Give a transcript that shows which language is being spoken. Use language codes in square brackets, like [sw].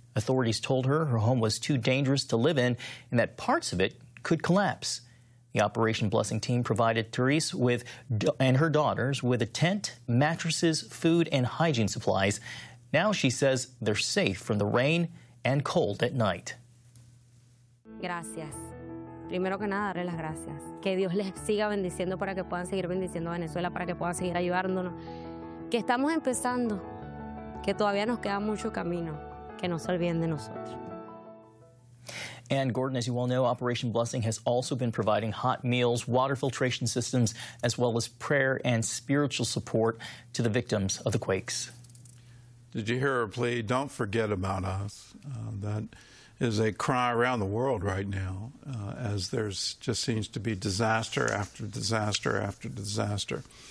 [en] Authorities told her home was too dangerous to live in and that parts of it could collapse. The Operation Blessing team provided Therese and her daughters with a tent, mattresses, food, and hygiene supplies. Now she says they're safe from the rain and cold at night. [es] Gracias. Primero que nada, darle las gracias. Que Dios les siga bendiciendo para que puedan seguir bendiciendo a Venezuela, para que puedan seguir ayudándonos. Que estamos empezando. Que todavía nos queda mucho camino. Que no se olviden de nosotros. [en] And Gordon, as you all know, Operation Blessing has also been providing hot meals, water filtration systems, as well as prayer and spiritual support to the victims of the quakes. Did you hear her plea, "Don't forget about us"? That is a cry around the world right now, as there's just seems to be disaster after disaster after disaster.